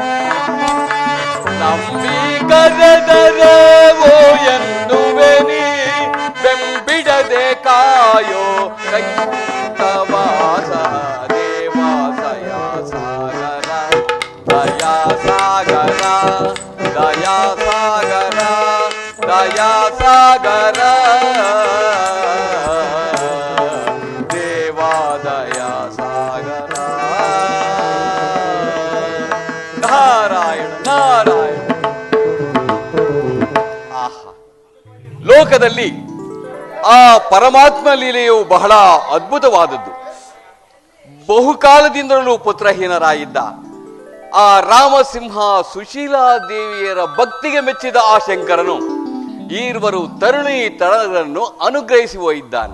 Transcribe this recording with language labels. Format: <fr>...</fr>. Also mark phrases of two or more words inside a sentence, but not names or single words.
<kn>ನಂಬಿ ಕರೆದರೇವೋ ಎನ್ನುವೆನಿ ಬೆಂಬಿಡದೆ ಕಾಯೋ ಕೈತವಾಸ ದೇವಾಸಯ ಸಾಗರ ದಯಾ ಸಾಗರ ದಯಾ ಸಾಗರ ದಯಾ ಸಾಗರ ದೇವಾ ದಯಾ ಸಾಗರ ನಾರಾಯಣ ನಾರಾಯಣ ಆಹಾ ಲೋಕದಲ್ಲಿ ಆ ಪರಮಾತ್ಮ ಲೀಲೆಯು ಬಹಳ ಅದ್ಭುತವಾದದ್ದು. ಬಹುಕಾಲದಿಂದಲೂ ಪುತ್ರಹೀನರಾಗಿದ್ದ ಆ ರಾಮಸಿಂಹ ಸುಶೀಲಾದೇವಿಯರ ಭಕ್ತಿಗೆ ಮೆಚ್ಚಿದ ಆ ಶಂಕರನು ಈರ್ವರು ತರುಣಿ ತಳರನ್ನು ಅನುಗ್ರಹಿಸಿ ಹೋಗಿದ್ದಾನೆ.</kn>